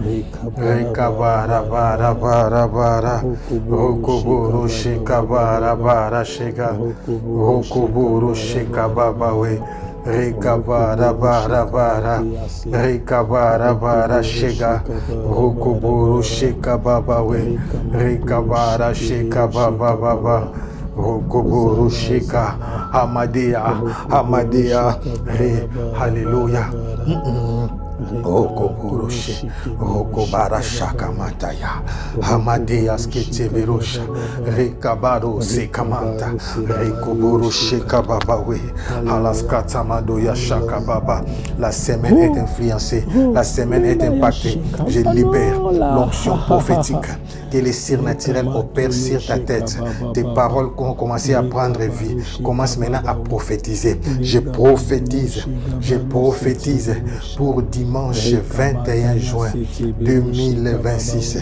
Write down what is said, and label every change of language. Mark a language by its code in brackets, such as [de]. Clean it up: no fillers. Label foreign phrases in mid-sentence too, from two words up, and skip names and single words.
[fr] rekabara bara bara bara, rokoboro sheka bara bara shega, rokoboro sheka baba we, rekabara bara bara, rekabara bara shega, rokoboro sheka baba we, rekabara sheka baba baba, rokoboro sheka, Hamadea, Hamadea, Hallelujah. Rokoboroshe, Rokobara shaka mataya, Hamadea skete berosha, Rekabaro sekamanta, Rekoboroshe kababawe, Halaskata madoya shaka baba. La semaine est influencée, la semaine est impactée. Je libère l'onction prophétique, que les surnaturels opèrent sur ta tête. Tes paroles ont commencé à prendre vie. Commence maintenant à prophétiser. Je prophétise pour dimanche 21 juin 2026.